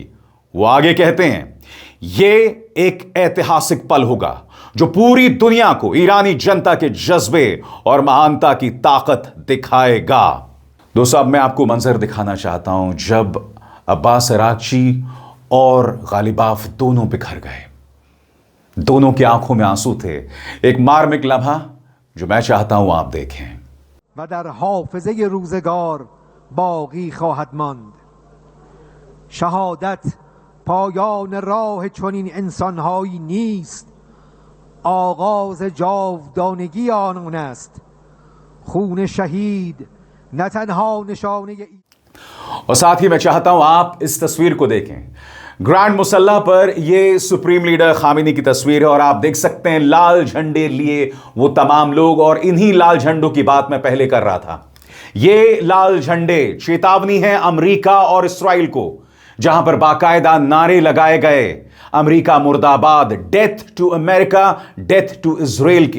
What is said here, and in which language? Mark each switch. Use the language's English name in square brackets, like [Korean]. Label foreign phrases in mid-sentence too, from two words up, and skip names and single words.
[Hindi] वो आगे कहते हैं, यह एक ऐतिहासिक पल होगा जो पूरी दुनिया को ईरानी जनता के जज्बे और महानता की ताकत दिखाएगा। दोस्तों, अब मैं आपको मंजर दिखाना चाहता हूं जब अब्बास अरागची और गालिबाफ दोनों बिखर गए। दोनों की आंखों में आंसू थे। एक मार्मिक लम्हा जो मैं चाहता हूं आप देखें। [Persian] و در حافظه روزگار باقی خواهد ماند. شهادت پایان راه چنین انسانهایی نیست. آغاز جاودانگی آنان است. خون شهید نه تنها نشانه. [Hindi] और साथ ही मैं चाहता हूं आप इस तस्वीर को देखें। ग्रैंड मुसल्ला पर यह सुप्रीम लीडर खामिनी की तस्वीर है और आप देख सकते हैं लाल झंडे लिए वो तमाम लोग। और इन्हीं लाल झंडों की बात मैं पहले कर रहा था। ये लाल झंडे चेतावनी है अमेरिका और इस्राइल को, जहां पर बाकायदा नारे लगाए गए अमेरिका मुर्दाबाद, [English] death to America, death to Israel [Hindi] के।